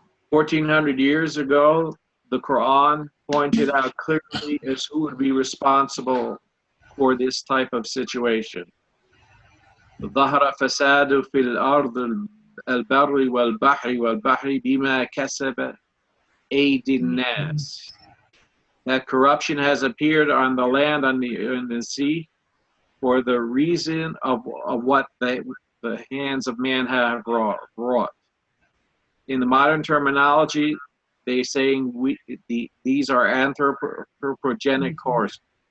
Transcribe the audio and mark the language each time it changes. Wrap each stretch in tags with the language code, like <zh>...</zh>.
<en>1400 years ago, the Quran pointed out clearly as who would be responsible for this type of situation.</en> <ar>ظهر فساد في الأرض البر والبحر والبحر بما كسب أيدي الناس.</ar> <en>That corruption has appeared on the land and the sea for the reason of what the hands of man have wrought. In the modern terminology, they're saying these are anthropogenic causes.</en>